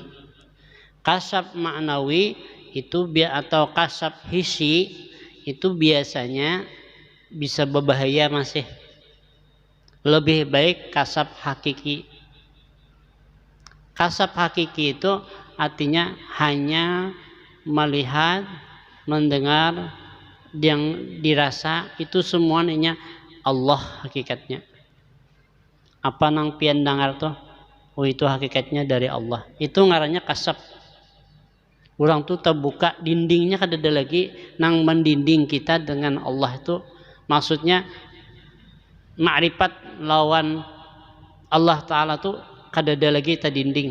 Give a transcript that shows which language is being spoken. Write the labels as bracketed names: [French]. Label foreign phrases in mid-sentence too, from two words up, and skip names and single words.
[Indonesian] Kasyaf maknawi itu atau kasyaf hissi itu biasanya bisa berbahaya masih. Lebih baik kasyaf hakiki. Kasyaf hakiki itu artinya hanya melihat, mendengar, yang dirasa itu semuanya Allah hakikatnya. [Banjar] Apa nang pian dengar tuh? Oh, itu hakikatnya dari Allah. Itu ngarannya kasyaf. Orang tuh terbuka dindingnya kada ada lagi nang mendinding kita dengan Allah itu. Maksudnya ma'rifat lawan Allah Ta'ala tuh kada ada lagi terdinding.